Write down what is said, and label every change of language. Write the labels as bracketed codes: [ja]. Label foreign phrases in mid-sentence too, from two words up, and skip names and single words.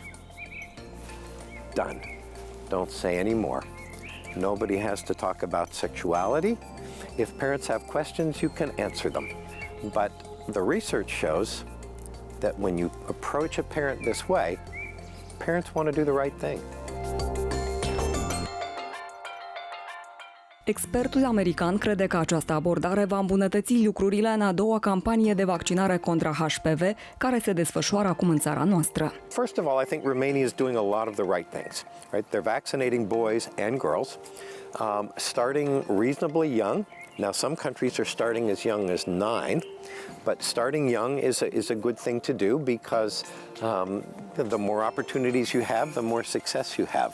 [en] Done. Don't say any more. Nobody has to talk about sexuality. If parents have questions, you can answer them. But the research shows that when you approach a parent this way, parents want to do the right thing. [ro] Expertul american crede că această abordare va îmbunătăți lucrurile în a doua campanie de vaccinare contra HPV, care se desfășoară acum în țara noastră. [en] First of all, I think Romania is doing a lot of the right things. Right? They're vaccinating boys and girls, starting reasonably young. Now, some countries are starting as young as 9, but starting young is a good thing to do because the more opportunities you have, the more success you have.